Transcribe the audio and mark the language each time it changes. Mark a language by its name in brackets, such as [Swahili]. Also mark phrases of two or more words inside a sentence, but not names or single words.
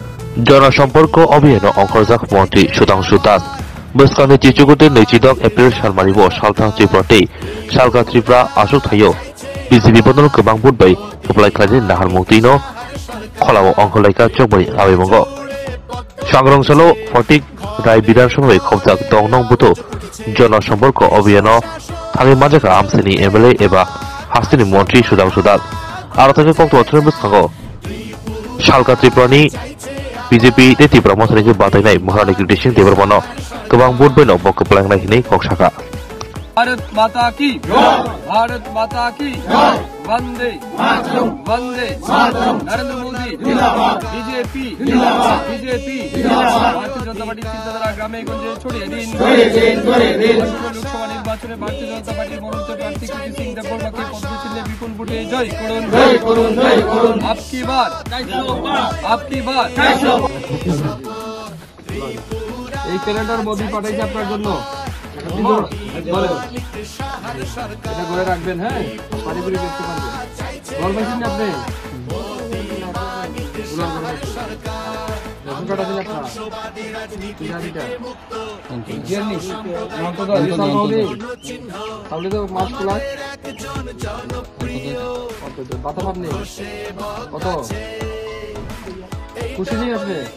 [Bangla] জনসম্পর্ক অভিযান [Bodo] अंखरजाक মন্ত্রী সুধাংশু দাস বসকানি চিচুগুতে नैजिदक एप्रिल सालमारिबो सालथां त्रिपुराते सालगा त्रिपुरा आसुक थायो बिजेपि बदल गोबां बुटबाय एप्लाइ खालामनाय नाहार मुक्तिनो खलाव अंखलायका चौबै आबेमंगो सांग्रांसालो फटिक राय विधानसभाय खबजाक दंनं बुतो जनसम्पर्क अभियान थांनि माजाका आमसेनि एमएलए एबा हास्तिनि मन्त्रि सुधांशु दास आरो थांनि कक्ट बछरनि बसखांगो सालगा त्रिपुरानि बीजेपी त्रिपुरा मोसानायखौ बादायनाय महारानी कीर्ति सिंह देबरमानो गोबां बुट बायनाव बक्क प्लांनायनि कक्साका [Hindi] भारत माता की वंदे वंदे [Bangla] নরেন্দ্র মোদী বিজেপি ভারতীয় জনতা পার্টি চিন্তাধারা গ্রামে গঞ্জে ছড়িয়ে দিন লোকসভা নির্বাচনে ভারতীয় জনতা পার্টি মনোনীত প্রার্থী কীর্তি সিংহ দেববর্মাকে পদ্মচিহ্নে বিপুল ভোটে জয় করুন [Hindi] आपकी बार [Bangla] এই ক্যালেন্ডার মোদি পাঠাইছে আপনার জন্য এটা করে রাখবেন হ্যাঁ পারিবারিক দেখতে পারবেন বল পাইছেন না আপনি তাহলে তো মাস খোলা বাতা পাবনি কত খুশি নেই আপনি